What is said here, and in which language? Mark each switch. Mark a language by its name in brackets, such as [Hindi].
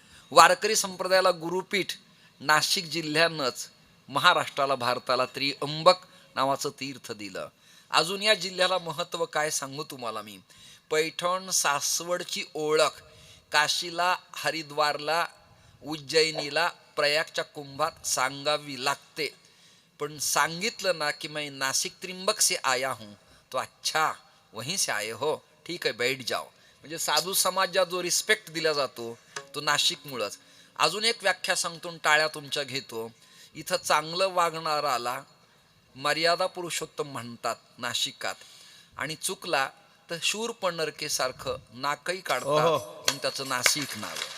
[Marathi] वारकरी संप्रदायाला गुरुपीठ नाशिक जिल्ह्यानंच महाराष्ट्राला, भारताला त्रिअंबक नावाचं तीर्थ दिलं. अजून या जिल्ह्याला महत्त्व काय सांगू तुम्हाला मी. पैठण, सासवडची ओळख काशीला, हरिद्वारला, उज्जैनीला, प्रयागच्या कुंभात सांगावी लागते. पण सांगितलं ना की [Hindi] मैं नासिक त्रिंबक से आया हूं, तो अच्छा वहीं से आए हो, [Marathi] ठीक आहे [Hindi] बैठ जाओ. [Marathi] म्हणजे साधू समाजात जो रिस्पेक्ट दिला जातो तो नाशिकमुळंच. अजून एक व्याख्या सांगतो, टाळ्या तुमच्या घेतो. इथं चांगलं वागणाराला मर्यादा पुरुषोत्तम म्हणतात नाशिकात, आणि चुकला तर शूर पन्नरके सारखं नाकही काढतात, पण त्याचं नाशिक नाव.